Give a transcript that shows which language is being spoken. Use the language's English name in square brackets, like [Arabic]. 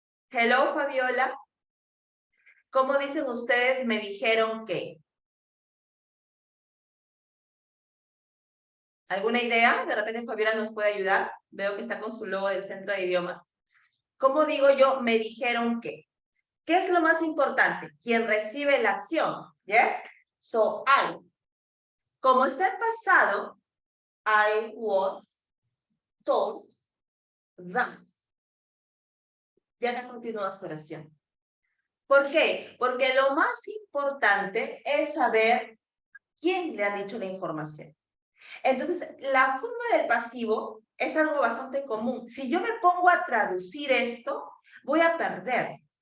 [English] Hello, [Spanish] Fabiola. ¿Cómo dicen ustedes, me dijeron que? ¿Alguna idea? De repente Fabiola nos puede ayudar. Veo que está con su logo del Centro de Idiomas. ¿Cómo digo yo, me dijeron que? ¿Qué es lo más importante? Quien recibe la acción. ¿Yes? [English] So, I. [Spanish] Como está en pasado, [English] I was told that. [Spanish] Ya acá continúa su oración. ¿Por qué? Porque lo más importante es saber quién le ha dicho la información. Entonces, la forma del pasivo es algo bastante común. Si yo me pongo a traducir esto, voy a perder.